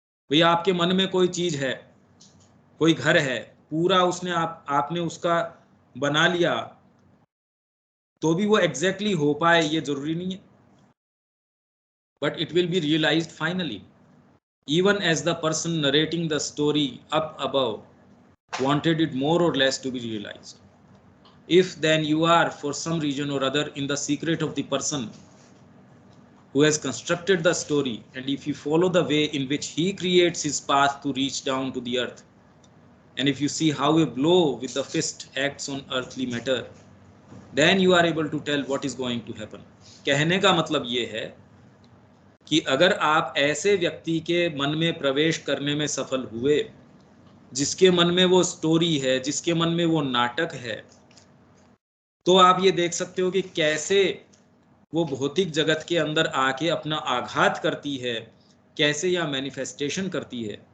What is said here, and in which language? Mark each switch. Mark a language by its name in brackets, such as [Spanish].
[Hindi] भैया आपके मन में कोई चीज है, कोई घर है, पूरा उसने आपने उसका बना लिया, तो भी वो एग्जैक्टली हो पाए ये जरूरी नहीं है, [English] But it will be realized finally, even as the person narrating the story up above wanted it more or less to be realized. If then you are for some reason or other in the secret of the person who has constructed the story, and if you follow the way in which he creates his path to reach down to the earth, and if you see how a blow with the fist acts on earthly matter, then you are able to tell what is going to happen. [Hindi] कहने का मतलब ये है कि अगर आप ऐसे व्यक्ति के मन में प्रवेश करने में सफल हुए जिसके मन में वो स्टोरी है, जिसके मन में वो नाटक है, तो आप ये देख सकते हो कि कैसे वो भौतिक जगत के अंदर आके अपना आघात करती है, कैसे या मैनिफेस्टेशन करती है।